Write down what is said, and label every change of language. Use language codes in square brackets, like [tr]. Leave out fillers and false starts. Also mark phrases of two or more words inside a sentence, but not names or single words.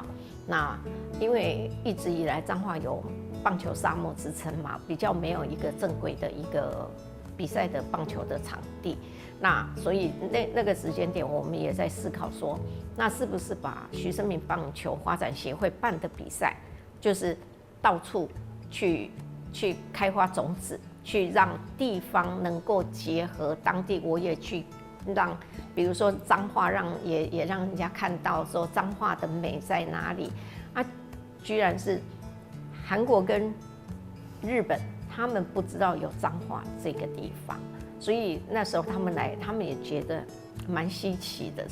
[zh] 那因為一直以來彰化有棒球沙漠之稱嘛，比較沒有一個正規的一個比賽的棒球的場地。那所以那個時間點，我們也在思考說，那是不是把徐生明棒球發展協會辦的比賽，就是到處去開發種子，去讓地方能夠結合當地，我也去讓，比如說彰化也讓人家看到說彰化的美在哪裡啊，居然是韓國跟日本，他們不知道有彰化這個地方。所以那時候他們來，他們也覺得蠻稀奇的。